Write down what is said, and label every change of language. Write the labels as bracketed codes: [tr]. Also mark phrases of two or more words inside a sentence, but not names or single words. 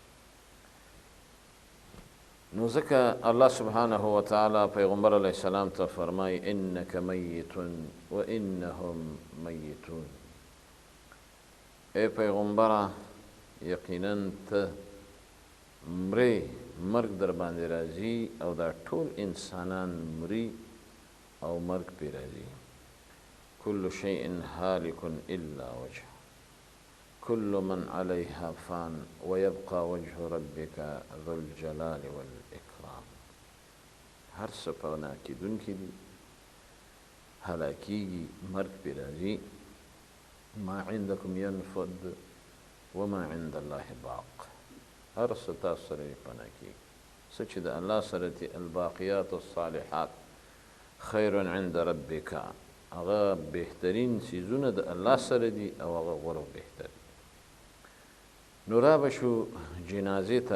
[ps] نو ځکه [ar] الله سبحانه وتعالی [ps] پیغمبر علیه السلام ته فرمایي [ar] انک میت و انهم میتون. [ps] ای پیغمبره یقینا ته مرې، مرګ در باندې راځي او دا ټول انسانان مري او مرګ پې راځي. [ar] کل شیء هالک الا وجه كل من عليها فان ويبقى وجه ربك ذو الجلال والإكرام. [ps] هر څه فنا کېدونکي دي، هلاکیږي، مرګ پې راځي. [ar] ما عندكم ينفد وما عند الله باق. [ps] هر څه تاسو سره فنا کېږي، څه چې د الله سره دي [ar] الباقیات الصالحات خیر عند ربک، [ps] هغه بهترین څیزونه د الله سره دي او هغه غوره بهتر. نو را بشو جنازې ته.